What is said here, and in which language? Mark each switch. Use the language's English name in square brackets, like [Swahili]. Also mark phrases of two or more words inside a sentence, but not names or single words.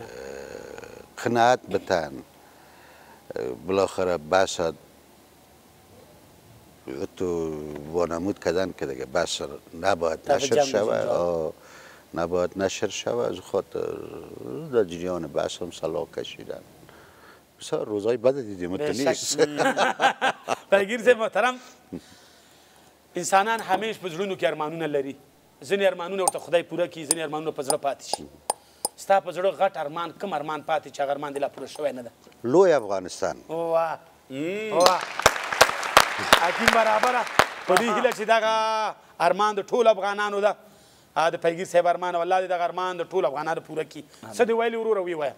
[Persian] قناعت بتن بالاخره بس تو وانمود کردن که دیگه بس نباید نشر شوه نباید نشر شوه از خاطر در جریان بس هم سلا کشیدن بسیار روزای بد دیدیم تو نیست [Pashto] پیگیر صاحب محترم انسانان همیش په زړونو کې ارمانونه لري ځینې ارمانونه ورته خدای پوره کړي ځینې ارمانونه په زړه پاتې شي ستا په زړه غټ ارمان کوم ارمان پاتې چې هغه ارمان دې لا پوره شوی نه ده لوی افغانستان واه واه حکیم برابره په دې هیله چې دغه ارمان د ټولو افغانانو ده د پیگیر صاحب ارمان والله دې دغه ارمان د ټولو افغانانو پوره کړي څه دې ویلي وروره ویې وایه